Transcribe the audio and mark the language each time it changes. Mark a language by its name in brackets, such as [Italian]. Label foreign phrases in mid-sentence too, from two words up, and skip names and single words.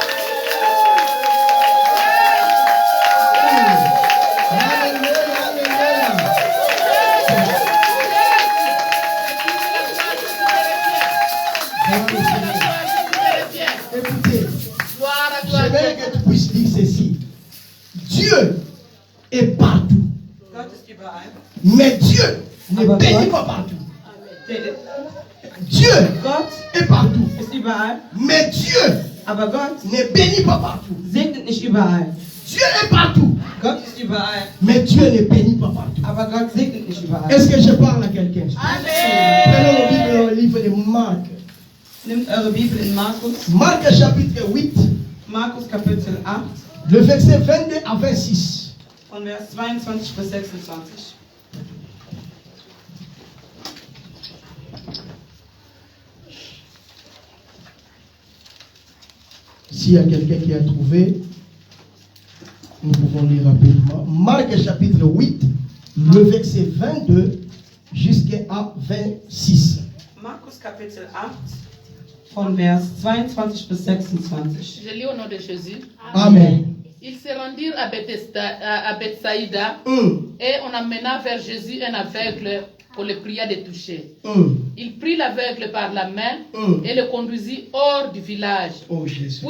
[French] Alléluia, alléluia. Écoutez, j'aimerais que tu puisses dire ceci. Dieu est partout. [German] Gott ist überall. [French] Mais Dieu ne bénit pas partout. Dieu [German] Gott [French] est partout. [German] ist überall, [French] Mais Dieu [German] aber Gott [French] ne bénit pas partout. [German] segnet nicht überall. [French] Dieu est partout. [German] Gott ist überall, [French] Mais Dieu ne bénit pas partout. [German] aber Gott segnet nicht überall. [French] Est-ce que je parle à quelqu'un? Amen. Prenons le Bible dans le livre de Marc. [German] Nehmt eure Bibel in Markus, [French] Marc chapitre 8, [German] Markus Kapitel 8, [French] le verset 22 à 26. [German] von Vers 22 bis 26. [French] S'il y a quelqu'un qui a trouvé, nous pouvons lire rapidement. Marc chapitre 8, le verset 22 jusqu'à 26. [German] Markus Kapitel 8, von Vers 22 bis 26. [French] Je lis au nom de Jésus. Amen. Ils se rendirent à Bethsaïda Un, et on amena vers Jésus un aveugle pour le prier de toucher. un. Il prit l'aveugle par la main Mm. et le conduisit hors du village. Oh Jésus.